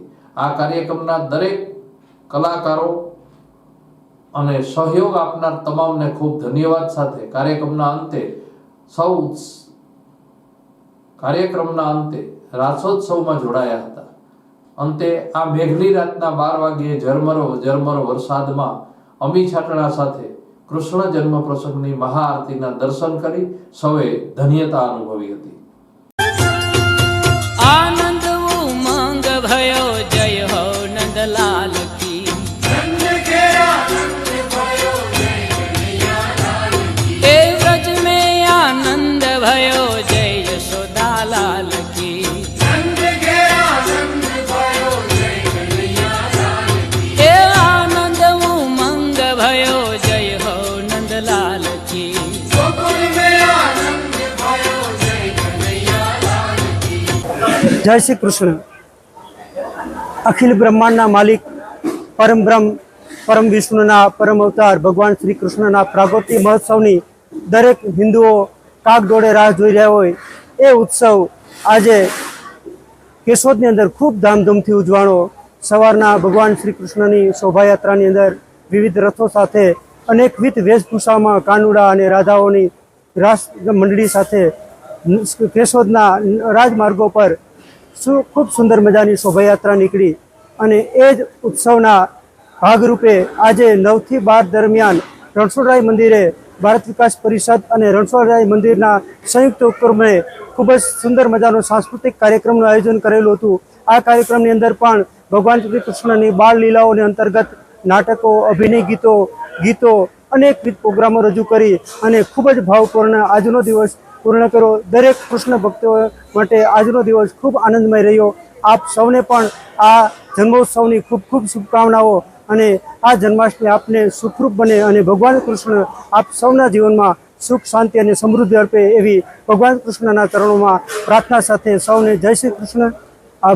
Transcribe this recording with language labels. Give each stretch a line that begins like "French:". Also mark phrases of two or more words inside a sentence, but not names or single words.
Gujarati: આ કાર્યક્રમના દરેક કલાકારો અને સહયોગ આપનાર તમામને ખૂબ ધન્યવાદ સાથે કાર્યક્રમના અંતે રાસોત્સવમાં જોડાયા હતા। અંતે આ મેઘની રાતના 12 વાગ્યે ઝરમર વરસાદમાં અમી છાટણા સાથે કૃષ્ણ જન્મ પ્રસંગની મહાઆરતીના દર્શન કરી સૌએ ધન્યતા અનુભવી હતી।
Hindi: आनंद उमंग भयो, जय हो नंदलाल की। ए व्रज में आनंद भयो, जय यशोदा लाल की। ए आनंद उमंग भयो, जय हो नंदलाल की। जय श्री कृष्ण।
Gujarati: અખિલ બ્રહ્માંડના માલિક પરમ બ્રહ્મ પરમ વિષ્ણુના પરમ અવતાર ભગવાન શ્રી કૃષ્ણના પ્રાગટ્ય મહોત્સવની દરેક હિંદુઓ કાગડોળે રાહ જોઈ રહ્યા હોય એ ઉત્સવ આજે કેશોદની અંદર ખૂબ ધામધૂમથી ઉજવાણો। સવારના ભગવાન શ્રી કૃષ્ણની શોભાયાત્રાની અંદર વિવિધ રથો સાથે અનેકવિધ વેશભૂષામાં કાનુડા અને રાધાઓની રાસ મંડળી સાથે કેશોદના રાજમાર્ગો પર ખૂબ સુંદર મજાની શોભાયાત્રા નીકળી અને એ જ ઉત્સવના ભાગરૂપે આજે 9 થી 12 દરમિયાન રણછોડરાય મંદિરે ભારત વિકાસ પરિષદ અને રણછોડરાય મંદિરના સંયુક્ત ઉપક્રમે ખૂબ જ સુંદર મજાનો સાંસ્કૃતિક કાર્યક્રમનું આયોજન કરેલું હતું। આ કાર્યક્રમની અંદર પણ ભગવાન શ્રી કૃષ્ણની બાળ લીલાઓને અંતર્ગત નાટકો, અભિનય ગીતો અનેકવિધ પ્રોગ્રામો રજૂ કરી અને ખૂબ જ ભાવપૂર્ણ આજનો દિવસ પૂર્ણ કર્યો। દરેક કૃષ્ણ ભક્તો માટે આજનો દિવસ ખૂબ આનંદમય રહ્યો। આપ સૌને પણ આ જન્મોત્સવની ખૂબ ખૂબ શુભકામનાઓ અને આ જન્માષ્ટમી આપને સુખરૂપ બને અને ભગવાન કૃષ્ણ આપ સૌના જીવનમાં સુખ, શાંતિ અને સમૃદ્ધિ અર્પે એવી ભગવાન કૃષ્ણના ચરણોમાં પ્રાર્થના સાથે સૌને જય શ્રી કૃષ્ણ।